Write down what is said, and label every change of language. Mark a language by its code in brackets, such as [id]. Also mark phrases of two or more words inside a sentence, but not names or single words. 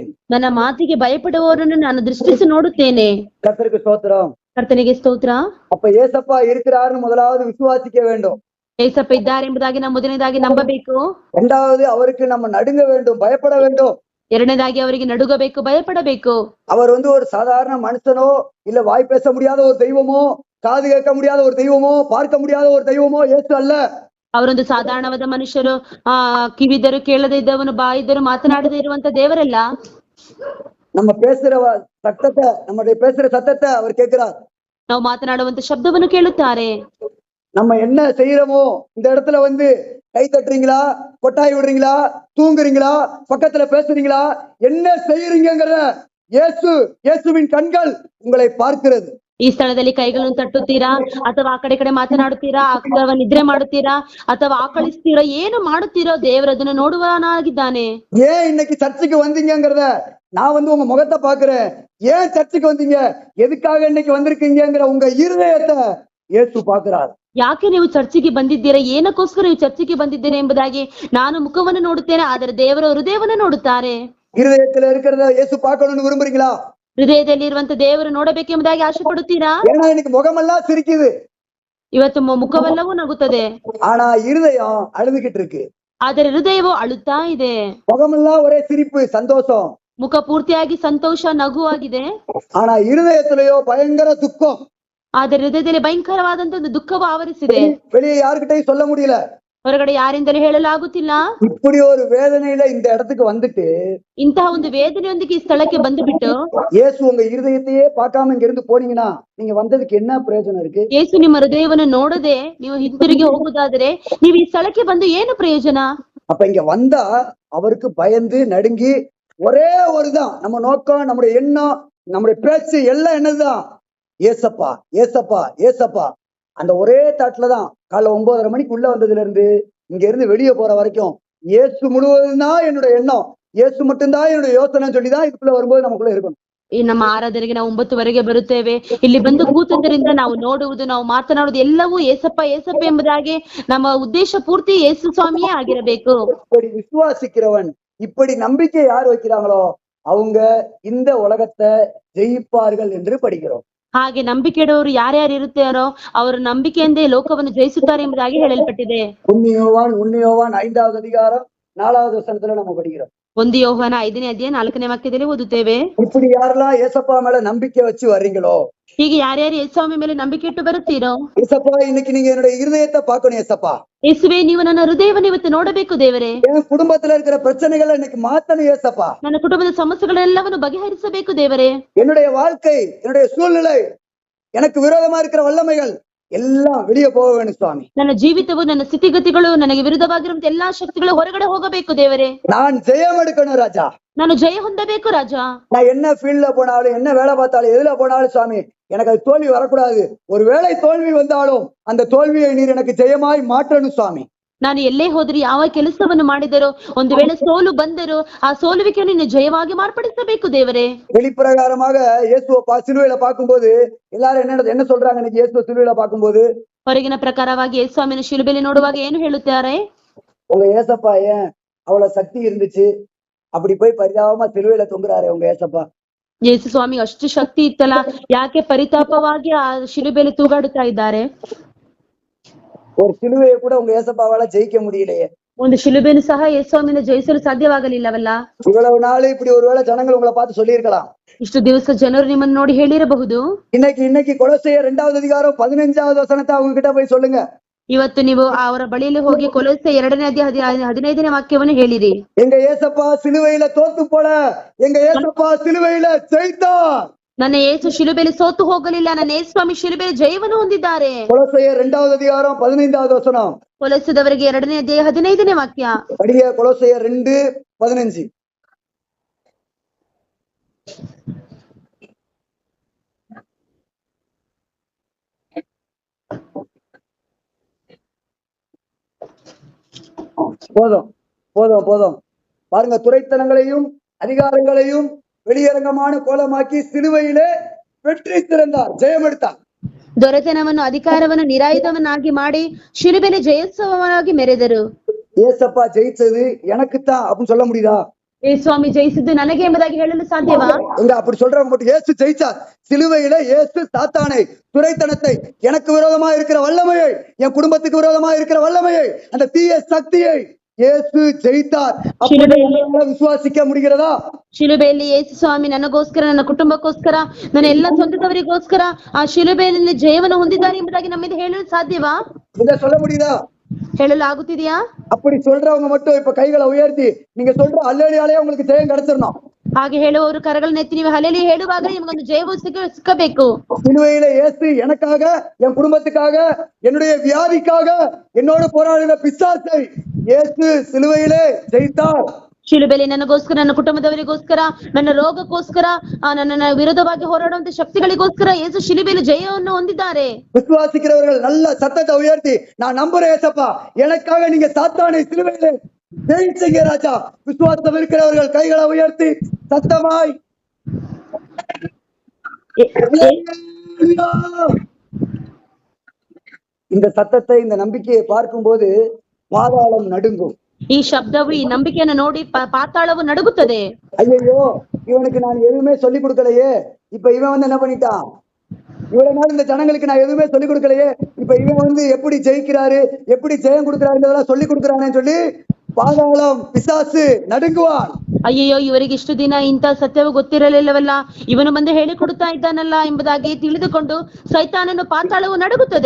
[kn] ನನ್ನ ಮಾತಿಗೆ ಭಯಪಡುವವರನ್ನು ನಾನು ದೃಷ್ಟಿಸಿ ನೋಡುತ್ತೇನೆ. [ta] கர்த்தருக்கு ஸ்தோத்திரம். [kn] ಕರ್ತನಿಗೆ ಸ್ತೋತ್ರ. [ta] அப்ப ஏசப்பா இருக்கிறாருன்னு முதலாவது விசுவாசிக்க வேண்டும். [kn] ஏசப்ப ಇದ್ದಾರೆ ಎಂಬುದಾಗಿ ನಾವು ಮೊದಲನೇದಾಗಿ ನಂಬಬೇಕು. [ta] இரண்டாவது அவருக்கு நம்ம நடுங்க வேண்டும், பயப்பட வேண்டும். [kn] ಎರಡನೇದಾಗಿ ಅವರಿಗೆ ನಡುಗಬೇಕು, ಭಯಪಡಬೇಕು. [ta] அவர் வந்து ஒரு சாதாரண மனுஷனோ, இல்ல வாய் பேச முடியாத ஒரு தெய்வமோ, காது கேட்க முடியாத ஒரு தெய்வமோ, பார்க்க முடியாத ஒரு தெய்வமோ இயேசு அல்ல. [kn] ಅವರೊಂದು ಸಾಧಾರಣವಾದ ಮನುಷ್ಯರು, ಕಿವಿದರು ಕೇಳದೆ ಇದ್ದವನು, ಬಾಯಿದ್ದರು ಮಾತನಾಡದೆ ಇರುವಂತ ದೇವರಲ್ಲ. [ta] நம்ம பேசுற சத்தத்தை, நம்முடைய பேசுற சத்தத்தை அவர் கேட்கிறார். [kn] ನಾವು ಮಾತನಾಡುವಂತ ಶಬ್ದವನ್ನು ಕೇಳುತ್ತಾರೆ. [ta] நம்ம என்ன செய்யறோமோ, இந்த இடத்துல வந்து கை தட்டுறீங்களா, கொட்டாய் விடுறீங்களா, தூங்குறீங்களா, பக்கத்துல பேசுறீங்களா, என்ன செய்யறீங்கிறத இயேசுவின் கண்கள் உங்களை பார்க்கிறது. [kn] ಈ ಸ್ಥಳದಲ್ಲಿ ಕೈಗಳನ್ನು ತಟ್ಟುತ್ತೀರಾ, ಅಥವಾ ಆ ಕಡೆ ಮಾತನಾಡುತ್ತೀರಾ, ಅಥವಾ ನಿದ್ರೆ ಮಾಡುತ್ತೀರಾ, ಅಥವಾ ಆಕಳಿಸ್ತೀರಾ, ಏನು ಮಾಡುತ್ತೀರೋ ದೇವರು ಅದನ್ನು ನೋಡುವನಾಗಿದ್ದಾನೆ. [ta] ஏன் இன்னைக்கு சர்ச்சுக்கு வந்தீங்கிறத நான் வந்து உங்க முகத்தை பாக்குறேன். ஏன் சர்ச்சுக்கு வந்தீங்க, எதுக்காக இன்னைக்கு வந்திருக்கீங்கிற உங்க இருதயத்தை இயேசு பாக்குறார். [kn] ಯಾಕೆ ನೀವು ಚರ್ಚಿಗೆ ಬಂದಿದ್ದೀರಾ, ಏನಕ್ಕೋಸ್ಕರ ನೀವು ಚರ್ಚಿಗೆ ಬಂದಿದ್ದೀರಾ ಎಂಬುದಾಗಿ ನಾನು ಮುಖವನ್ನು ನೋಡುತ್ತೇನೆ, ಆದರೆ ದೇವರ ಹೃದಯವನ್ನು ನೋಡುತ್ತಾರೆ. [ta] இருதயத்துல இருக்கிறத இயேசு பார்க்கணும்னு விரும்புறீங்களா? [kn] ಹೃದಯದಲ್ಲಿ ಇರುವಂತ ದೇವರು ನೋಡಬೇಕೆಂಬುದಾಗಿ ಆಸೆ ಪಡುತ್ತೀರಾ? [ta] ஏன்னா இன்னைக்கு முகமெல்லாம் சிரிக்குது, [kn] ಇವತ್ತು ಮುಖವೆಲ್ಲವೂ ನಗುತ್ತದೆ, [ta] ஆனா இருதயம் அழுதுகிட்டு இருக்கு. [kn] ಆದರೆ ಹೃದಯವು ಅಳುತ್ತಾ ಇದೆ. [ta] முகமெல்லாம் ஒரே சிரிப்பு, சந்தோஷம், [kn] ಮುಖ ಪೂರ್ತಿಯಾಗಿ ಸಂತೋಷ, ನಗು ಆಗಿದೆ. [ta] ஆனா இருதயத்திலேயோ பயங்கர துக்கம். [kn] ಆದರೆ ಹೃದಯದಲ್ಲಿ ಭಯಂಕರವಾದಂತ ಒಂದು ದುಃಖವು ಆವರಿಸಿದೆ. [ta] வெளியே யாருக்கிட்டையும் சொல்ல முடியல, [kn] ಹೊರಗಡೆ ಯಾರಿಂದಲೂ ಹೇಳಲಾಗುತ್ತಿಲ್ಲ. [ta] இப்படி ஒரு வேதனையில இந்த இடத்துக்கு வந்துட்டு, [kn] ಇಂತಹ ಒಂದು ವೇದನೆಯೊಂದಿಗೆ ಈ ಸ್ಥಳಕ್ಕೆ ಬಂದು ಬಿಟ್ಟು [ta] இயேசு உங்க இருதயத்தையே பார்க்காம இங்க இருந்து போனீங்கன்னா நீங்க வந்ததுக்கு என்ன பிரயோஜனம் இருக்கு? [kn] ಯೇಸು ನಿಮ್ಮ ಹೃದಯವನ್ನು ನೋಡದೆ ನೀವು ಹಿಂತಿರುಗಿ ಹೋಗುವುದಾದರೆ ನೀವು ಈ ಸ್ಥಳಕ್ಕೆ ಬಂದು ಏನು ಪ್ರಯೋಜನ? [ta] அப்ப இங்க வந்தா அவருக்கு பயந்து நடுங்கி, ஒரே ஒருதான் நம்ம நோக்கம், நம்முடைய எண்ணம், நம்முடைய பேச்சு எல்லாம் என்னதுதான், ஏசப்பா ஏசப்பா ஏசப்பா. அந்த ஒரே தாட்டுலதான் காலைல 9:30 மணிக்கு உள்ள வந்ததுல இருந்து இங்க இருந்து வெளியே போற வரைக்கும் இயேசு முழுவதும் தான் என்னுடைய எண்ணம், இயேசு மட்டும்தான் என்னுடைய யோசனை சொல்லிதான் இதுக்குள்ள வரும்போது நமக்குள்ள இருக்கணும். [kn] ಈ ನಮ್ಮ ಆರಾಧನೆಗೆ ನಾವು 9:00ವರೆಗೆ ಬರುತ್ತೇವೆ. ಇಲ್ಲಿ ಬಂದು ಕೂತದ್ರಿಂದ ನಾವು ನೋಡುವುದು, ನಾವು ಮಾತನಾಡುವುದು ಎಲ್ಲವೂ ಏಸಪ್ಪ ಏಸಪ್ಪ ಎಂಬುದಾಗಿ ನಮ್ಮ ಉದ್ದೇಶ ಪೂರ್ತಿ ಯೇಸು ಸ್ವಾಮಿಯೇ ಆಗಿರಬೇಕು. [ta] இப்படி விசுவாசிக்கிறவன், இப்படி நம்பிக்கை யார் வைக்கிறாங்களோ அவங்க இந்த உலகத்தை ஜெயிப்பார்கள் என்று படிக்கிறோம். [kn] ಹಾಗೆ ನಂಬಿಕೆ ಇಡುವವರು ಯಾರ್ಯಾರು ಇರುತ್ತಾರೋ ಅವರು ನಂಬಿಕೆಯಿಂದೇ ಲೋಕವನ್ನು ಜಯಿಸುತ್ತಾರೆ ಎಂಬುದಾಗಿ ಹೇಳಲ್ಪಟ್ಟಿದೆ. [ta] 1 யோவான் 5வது அதிகாரம் 4வது வசனத்துல நம்ம படிக்கிறோம். [kn] 1 ಯೋಹಾನ 5ನೇ ಅಧ್ಯಾಯ 4ನೇ ವಾಕ್ಯದಲ್ಲಿ ಓದುತ್ತೇವೆ. [ta] இப்படி யாரெல்லாம் ஏசப்பா மேல நம்பிக்கை வச்சு வர்றீங்களோ, [kn] ಹೀಗೆ ಯಾರ್ಯಾರು ಯೇಸುಸ್ವಾಮಿ ಮೇಲೆ ನಂಬಿಕೆ ಇಟ್ಟು ಬರುತ್ತೀರೋ, [ta] ஏசப்பா இன்னைக்கு நீங்க என்னுடைய இருதயத்தை பார்க்கணும். ஏசப்பா [kn] ಯೇಸುವೆ ನೀವು ನನ್ನ ಹೃದಯವನ್ನು ಇವತ್ತು ನೋಡಬೇಕು ದೇವರೇ. [ta] என் குடும்பத்துல இருக்கிற பிரச்சனைகளை இன்னைக்கு மாத்தணும். ஏசப்பா [kn] ನನ್ನ ಕುಟುಂಬದ ಸಮಸ್ಯೆಗಳೆಲ್ಲವನ್ನು ಬಗೆಹರಿಸಬೇಕು ದೇವರೇ. [ta] என்னுடைய வாழ்க்கை, என்னுடைய சூழ்நிலை, எனக்கு விரோதமா இருக்கிற வல்லமைகள் எல்லாம் வெளியே போக வேணும் சுவாமி. [kn] ನನ್ನ ಜೀವಿತವು, ನನ್ನ ಸ್ಥಿತಿಗತಿಗಳು, ನನಗೆ ವಿರುದ್ಧವಾಗಿರುವಂತ ಎಲ್ಲಾ ಶಕ್ತಿಗಳು ಹೊರಗಡೆ ಹೋಗಬೇಕು ದೇವರೇ. [ta] நான் ஜெயம் எடுக்கணும் ராஜா. [kn] ನಾನು ಜಯ ಹೊಂದಬೇಕು ರಾಜ. [ta] நான் என்ன ஃபீல்ட்ல போனாலும், என்ன வேலை பார்த்தாலும், எதுல போனாலும் சுவாமி எனக்கு அது தோல்வி வரக்கூடாது. ஒரு வேளை தோல்வி வந்தாலும் அந்த தோல்வியை நீர் எனக்கு ஜெயமாய் மாற்றணும் சுவாமி. [kn] ನಾನು ಎಲ್ಲೇ ಹೋದ್ರಿ, ಯಾವ ಕೆಲಸವನ್ನು ಮಾಡಿದರೋ, ಒಂದು ವೇಳೆ ಸೋಲು ಬಂದರೂ ಆ ಸೋಲುವಿಕೆಯನ್ನು ನೀನು ಜಯವಾಗಿ ಮಾರ್ಪಡಿಸಬೇಕು ದೇವರೇ. [ta] வெளிப்பிரகாரமாக இயேசுவை சிலுவையில பார்க்கும்போது எல்லாரும் என்ன சொல்றாங்க? இன்னைக்கு இயேசுவை சிலுவையில பார்க்கும்போது [kn] ಹೊರಗಿನ ಪ್ರಕಾರವಾಗಿ ಯೇಸುಸ್ವಾಮಿಯನ್ನು ಶಿಲುಬೆಯಲ್ಲಿ ನೋಡುವಾಗ ಏನು ಹೇಳುತ್ತಾರೆ? [ta] உங்க ஏசப்பா ஏன் அவ்வளவு சக்தி இருந்துச்சு, அப்படி போய் பரிதாபமா சிலுவையில தொங்குறாரு உங்க ஏசப்பா. [kn] ಯೇಸು ಸ್ವಾಮಿ ಅಷ್ಟು ಶಕ್ತಿ ಇತ್ತಲ್ಲ, ಯಾಕೆ ಪರಿತಾಪವಾಗಿ ಆ ಶಿಲುಬೆಯಲ್ಲಿ ತೂಗಾಡುತ್ತಾ ಇದ್ದಾರೆ? [ta] ஒரு சிலுவையை கூட உங்க ஏசப்பாவால ஜெயிக்க முடியலையே. [kn] ಒಂದು ಶಿಲುಬೆಯನ್ನು ಸಹ ಯೇಸುಸ್ವಾಮಿಯನ್ನು ಜಯಿಸಲು ಸಾಧ್ಯವಾಗಲಿಲ್ಲವಲ್ಲ. [ta] இவ்வளவு நாள் இப்படி ஒருவேளை ஜனங்கள் உங்களை பார்த்து சொல்லியிருக்கலாம். [kn] ಇಷ್ಟು ದಿವಸ ಜನರು ನಿಮ್ಮನ್ನು ನೋಡಿ ಹೇಳಿರಬಹುದು. [ta] இன்னைக்கு கொலோசையர் 2வது அதிகாரம் 15வது வசனத்தை அவங்க கிட்ட போய் சொல்லுங்க. [kn] ಇವತ್ತು ನೀವು ಅವರ ಬಳಿಯಲ್ಲಿ ಹೋಗಿ ಕೊಲೊಸ್ಸೆ 2ನೇ ಅಧ್ಯಾಯ 15ನೇ ವಾಕ್ಯವನ್ನು ಹೇಳಿರಿ. [ta] எங்க ஏசப்பா சிலுவையில தோத்து போல, எங்க ஏசப்பா சிலுவையில ஜெயித்தார். [kn] ನನ್ನ ಯೇಸು ಶಿಲುಬೆಯಲ್ಲಿ ಸೋತು ಹೋಗಲಿಲ್ಲ, ನನ್ನ ಯೇಸು ಸ್ವಾಮಿ ಶಿಲುಬೆಯಲ್ಲಿ ಜಯವನ್ನು ಹೊಂದಿದ್ದಾರೆ. [ta] கொலோசையர் 2வது அதிகாரம் 15வது வசனம். [kn] ಕೊಲೊಸ್ಸದವರಿಗೆ 2ನೇ ಅಧ್ಯಾಯ 15ನೇ ವಾಕ್ಯ. [ta] படிங்க, கொலோசையர் 2:15. போதும் போதும் போதும். பாருங்க, துரைத்தனங்களையும் அதிகாரங்களையும் வெளியரங்கமான கோலமாக்கி சிலுவையிலே வெற்றி திறந்தார், ஜெயம் எடுத்தார். [kn] ದೊರೆತನವನ್ನು ಅಧಿಕಾರವನ್ನು ನಿರಾಯುಧವನ್ನಾಗಿ ಮಾಡಿ ಶಿಲುಬೆಯಲ್ಲಿ ಜಯೋತ್ಸವವಾಗಿ ಮೆರೆದರು. [ta] ஏசப்பா ஜெயிச்சது எனக்குத்தான் அப்படின்னு சொல்ல முடியுதா? [kn] ಯೇಸು ಸ್ವಾಮಿ ಜಯಿಸಿದ್ದು ನನಗೆ ಎಂಬುದಾಗಿ ಹೇಳಲು ಸಾಧ್ಯವಾ? [ta] எங்க அப்படி சொல்றவங்க மட்டும் இயேசு ஜெயிச்சார். சிலுவையில இயேசு சாத்தானை, துரைத்தனத்தை, எனக்கு விரோதமா இருக்கிற வல்லமையை, என் குடும்பத்துக்கு விரோதமா இருக்கிற வல்லமையை, அந்த தீய சக்தியை இயேசு ஜெயித்தார். விசுவாசிக்க முடிகிறதா? [kn] ಶಿಲುಬೆಯಲ್ಲಿ ಯೇಸು ಸ್ವಾಮಿ ನನಗೋಸ್ಕರ, ನನ್ನ ಕುಟುಂಬಕ್ಕೋಸ್ಕರ, ನನ್ನ ಎಲ್ಲ ಸ್ವಂತದವರಿಗೋಸ್ಕರ ಆ ಶಿಲುಬೆಯಲ್ಲಿ ಜಯವನ್ನು ಹೊಂದಿದ್ದಾರೆ ಎಂಬುದಾಗಿ ನಮ್ಮಿಂದ ಹೇಳಲು ಸಾಧ್ಯವಾ? [ta] இத சொல்ல முடியுதா? [kn] ಹೇಳಲು ಆಗುತ್ತಿದೆಯಾ? [ta] அப்படி சொல்றவங்க மட்டும் இப்ப கைகளை உயர்த்தி நீங்க சொல்ற அல்லேலியாலே உங்களுக்கு ஜெயம் கிடைச்சிடணும். [kn] ಹಾಗೆ ಹೇಳುವವರು ಕರಗಳನ್ನ ಎತ್ತಿ ನೀವು ಹಲ್ಲೆಲೂಯಾ ಹೇಳುವಾಗ ನಿಮಗೊಂದು ಜಯವು ಸಿಕ್ಕಬೇಕು. [ta] சிலுவையில இயேசு எனக்காக, என் குடும்பத்துக்காக, என்னுடைய வியாதிக்காக, என்னோடு போராடின பிசாசை இயேசு சிலுவையிலே ஜெயித்தார். [kn] ಶಿಲುಬೆಯಲ್ಲಿ ನನಗೋಸ್ಕರ, ನನ್ನ ಕುಟುಂಬದವರಿಗೋಸ್ಕರ, ನನ್ನ ರೋಗಕ್ಕೋಸ್ಕರ, ನನ್ನ ವಿರೋಧವಾಗಿ ಹೋರಾಡುವಂತ ಶಕ್ತಿಗಳಿಗೋಸ್ಕರ ಯೇಸು ಶಿಲುಬೆಯಲ್ಲಿ ಜಯವನ್ನು ಹೊಂದಿದ್ದಾರೆ. [ta] விசுவாசிக்கிறவர்கள் நல்ல சத்தத்தை உயர்த்தி, நான் நம்புறேன் ஏசப்பா, எனக்காக நீங்க சாத்தானை சிலுவையிலே ஜெயிச்சீங்க ராஜா. விசுவாசம் இருக்கிறவர்கள் கைகளை உயர்த்தி சத்தமாய் இந்த சத்தத்தை, இந்த நம்பிக்கையை பார்க்கும்போது பாதாளம் நடுங்கும். [kn] ಈ ಶಬ್ದವು, ಈ ನಂಬಿಕೆಯನ್ನು ನೋಡಿ ಪಾತಾಳವು ನಡುಗುತ್ತದೆ. [ta] ஐயோ, இவனுக்கு நான் எதுவுமே சொல்லி கொடுக்கலையே, இப்ப இவன் வந்து என்ன பண்ணிட்டான், இவ்வளவு நாள் இந்த ஜனங்களுக்கு நான் எதுவுமே சொல்லி கொடுக்கலையே, இப்ப இவன் வந்து எப்படி ஜெயிக்கிறாரு, எப்படி ஜெயம் கொடுக்கிறாருன்றதெல்லாம் சொல்லி கொடுக்குறானேன்னு சொல்லி பாதாளம், பிசாசு நடுங்குவான். [kn] ಅಯ್ಯಯ್ಯೋ, ಇವರಿಗೆ ಇಷ್ಟು ದಿನ ಇಂಥ ಸತ್ಯವು ಗೊತ್ತಿರಲಿಲ್ಲವಲ್ಲ, ಇವನು ಬಂದು ಹೇಳಿಕೊಡುತ್ತಾ ಇದ್ದಾನಲ್ಲ ಎಂಬುದಾಗಿ ತಿಳಿದುಕೊಂಡು ಸೈತಾನನು ಪಾತಾಳವು ನಡುಗುತ್ತದೆ.